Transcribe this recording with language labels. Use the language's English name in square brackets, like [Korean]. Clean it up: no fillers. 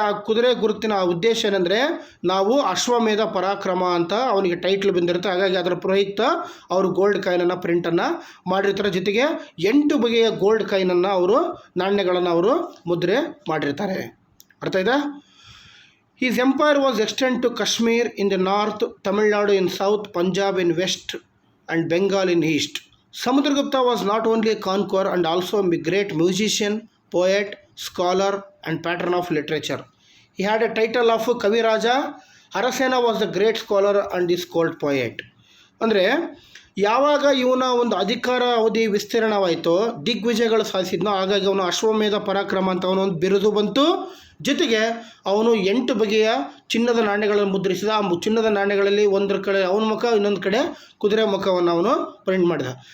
[Kannada] ಆ ಕುದುರೆ ಗುರುತಿನ ಉದ್ದೇಶ ಏನಂದರೆ ನಾವು ಅಶ್ವಮೇಧ ಪರಾಕ್ರಮ ಅಂತ ಅವನಿಗೆ ಟೈಟ್ಲ್ ಬಂದಿರುತ್ತೆ. ಹಾಗಾಗಿ ಅದರ ಪ್ರಯುಕ್ತ ಅವರು ಗೋಲ್ಡ್ ಕಾಯಿನನ್ನು ಪ್ರಿಂಟನ್ನು ಮಾಡಿರ್ತಾರೆ. ಜೊತೆಗೆ 8 ಬಗೆಯ ಗೋಲ್ಡ್ ಕಾಯಿನನ್ನು ಅವರು ನಾಣ್ಯಗಳನ್ನು ಅವರು ಮುದ್ರೆ ಮಾಡಿರ್ತಾರೆ. ಅರ್ಥ ಆಯ್ತಾ? [English] His empire was extended to Kashmir in the north, Tamil Nadu in south, Punjab in west and Bengal in east. Samudragupta was not only a conqueror and also a great musician, poet, scholar and patron of literature. He had a title of Kaviraja. Harasena was the great scholar and is called poet. [Kannada] ಅಂದರೆ ಯಾವಾಗ ಇವನ ಒಂದು ಅಧಿಕಾರ ಅವಧಿ ವಿಸ್ತೀರ್ಣವಾಯಿತೋ, ದಿಗ್ವಿಜಯಗಳು ಸಾಧಿಸಿದ್ನೋ, ಹಾಗಾಗಿ ಅವನು ಅಶ್ವಮೇಧ ಪರಾಕ್ರಮ ಅಂತ ಅವನೊಂದು ಬಿರುದು ಬಂತು. ಜೊತೆಗೆ ಅವನು 8 ಬಗೆಯ ಚಿನ್ನದ ನಾಣ್ಯಗಳನ್ನು ಮುದ್ರಿಸಿದ. ಆ ಚಿನ್ನದ ನಾಣ್ಯಗಳಲ್ಲಿ ಒಂದರ ಕಡೆ ಅವನ ಮುಖ, ಇನ್ನೊಂದು ಕಡೆ ಕುದುರೆ ಮುಖವನ್ನು ಅವನು ಪ್ರಿಂಟ್ ಮಾಡಿದ.